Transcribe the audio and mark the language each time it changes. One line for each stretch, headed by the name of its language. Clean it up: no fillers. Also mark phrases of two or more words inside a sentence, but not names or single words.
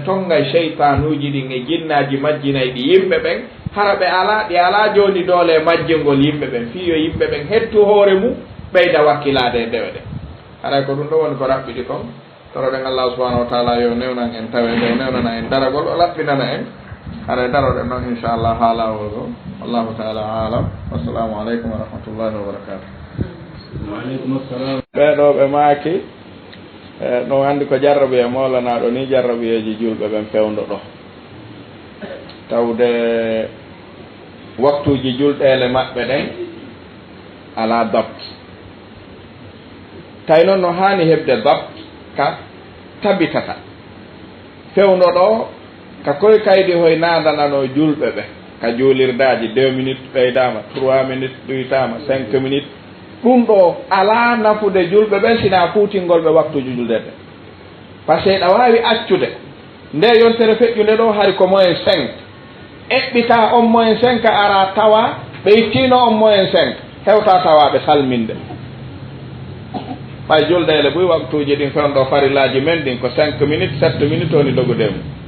Fula: tongay cheytanuji ɗin e jinnaji majjinay ɗi yimɓe ɓen hara ɓe ala ɗi ala joni doole majjingol yimɓe ɓen fiyo yimɓe ɓen hettu hoore mum ɓeyda wakkilade e ndewe ɗe haray ko ɗum ɗo woni ko raɓɓiɗi kon toroɗen Allah
Arabic: سبحانه وتعالى
Fula: yo newnan en tawe nde newnana en daragol o laɓɓinana en haray daroɗen noon inchallah ha lawol o
Arabic: والله تعالى أعلم والسلام عليكم ورحمة الله وبركاته وعليكم السلام
Fula: ɓeɗo ɓe maaki ɗum andi ko jarrabi e molanaɗo ni jarrabiyeji julɓe ɓen fewndo ɗo tawde waktuji julɗele maɓɓe ɗen ala dabt tawi noon no hani heɓde dabt ka tabitata fewndo ɗo ka koye kaydi hoye nadanano julɓe ɓe ka juulirdaji 2 minutes ɓeydama 3 minutes ɗoytama 5 minutes ɗum ɗo ala nafude julɓe ɓen sina fuutingol ɓe waktuji juldede
French: par ce que
Fula: ɗa wawi accude nde yontere feƴƴude ɗo hari ko moyen 5 eɓɓita on moyen 5 ara tawa ɓe ittino on moyen 5 hewta tawaɓe salminde ɓay juldele ɓuy waktuji ɗin fewndo farillaji men ɗin ko 5 minutes 7 minutes woni dogudemu